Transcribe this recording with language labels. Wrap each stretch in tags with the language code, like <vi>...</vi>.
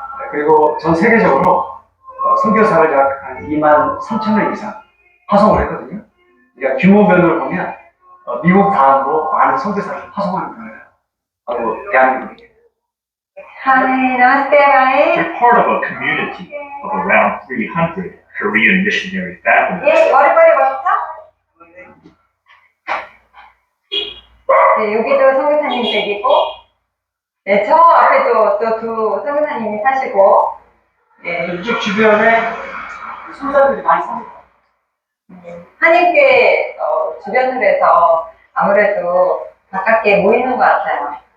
<ko>그리고 전 세계적으로 선교사를 약 한 2만 3천 명 이상 파송을 했거든요. 그러니까 규모별로 보면 미국 다음으로 많은 선교사를 파송하는 나라가 바로 대한민국이에요.</ko> <ne>Namaste,</ne> <en>We're part of a community of around 300 Korean missionary families.</en> <ko>예, 머리빨리 멋있어? 네, 여기도 선교사님 댁이고, 네, 저 앞에도 또 두 선교사님이 사시고, 네, 이쪽 주변에 선교사들이 많이 삽니다. 한인교회 주변으로 해서 아무래도 가깝게 모이는 것 같아요.</ko>